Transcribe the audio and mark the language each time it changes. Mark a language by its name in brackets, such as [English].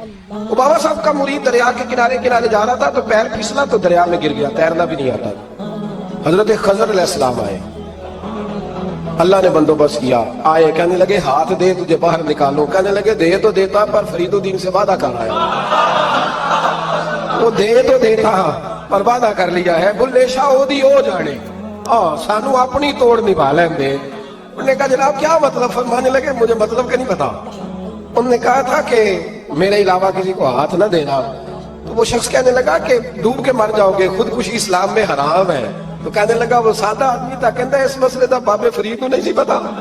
[Urdu] وہ بابا صاحب کا مرید دریا کے کنارے کنارے جا رہا تھا تو پیر پھسلا تو دریا میں گر گیا، تیرنا بھی نہیں آتا. حضرت خضر علیہ السلام آئے، اللہ نے بندوبست کیا. آئے کہنے لگے ہاتھ دے تجھے باہر نکالو. کہنے لگے دے تو دیتا پر فرید الدین سے وعدہ کر رہا ہے. وہ دے تو دیتا پر وعدہ کر لیا ہے. [Punjabi] بلے شاہ او دی او جانے سانو اپنی توڑ نبھا لیں دے. [Urdu] انہوں نے کہا جناب کیا مطلب؟ فرمانے لگے مجھے مطلب کہ نہیں پتا. انہوں نے کہا تھا کہ میرے علاوہ کسی کو ہاتھ نہ دینا. تو وہ شخص کہنے لگا کہ ڈوب کے مر جاؤ گے، خودکشی اسلام میں حرام ہے. تو کہنے لگا وہ سادہ آدمی تھا، کہتا ہے [Punjabi] اس مسئلے دا بابے فرید کو نہیں سی پتا.